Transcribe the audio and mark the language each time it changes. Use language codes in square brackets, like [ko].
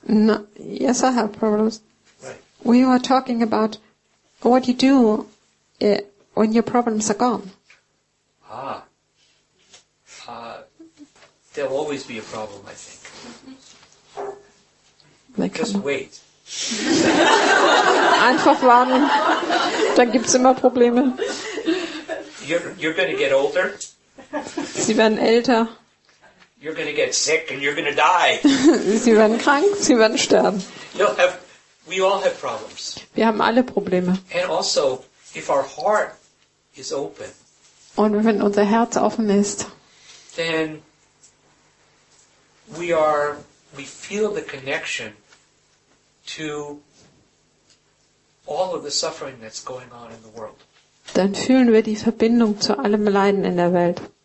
[en] No, yes, I have problems. Right. We were talking about what you do when your problems are gone. There'll always be a problem, I think. Just wait. [de] Einfach warten, dann gibt's immer Probleme. [en] You're going to get older. [de] Sie werden älter. [en] You're going to get sick and you're going to die. [de] Sie werden krank, sie werden sterben. [en] We all have problems. [de] Wir haben alle Probleme. [en] And also, if our heart is open, [de] und wenn unser Herz offen ist, [en] then we feel the connection to all of the suffering that's going on in the world. [de] Dann fühlen wir die Verbindung zu allem Leiden in der Welt.